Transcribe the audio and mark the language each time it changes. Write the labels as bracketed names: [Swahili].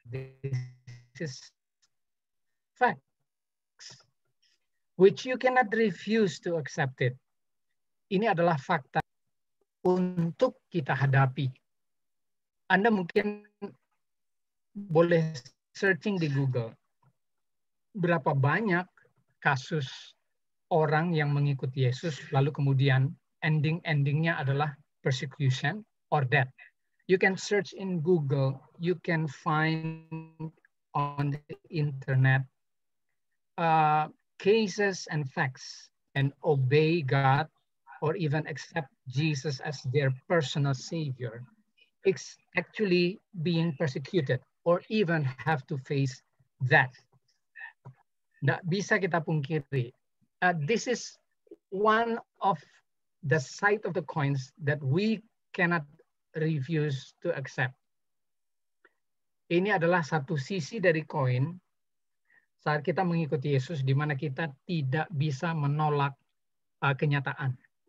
[English] This is facts, which you cannot refuse to accept it. [Indonesian] Ini adalah fakta untuk kita hadapi. Anda mungkin boleh searching di Google. Berapa banyak kasus orang yang mengikuti Yesus lalu kemudian endingnya adalah [English] persecution or death. You can search in Google, you can find on the internet cases and facts and obey God or even accept Jesus as their personal savior. It's actually being persecuted or even have to face that. [Indonesian] Nggak bisa kita pungkiri. [English] This is one of the side of the coins that we cannot refuse to accept. [Indonesian] Ini adalah satu sisi dari koin saat kita mengikuti Yesus di mana kita tidak bisa menolak kenyataan.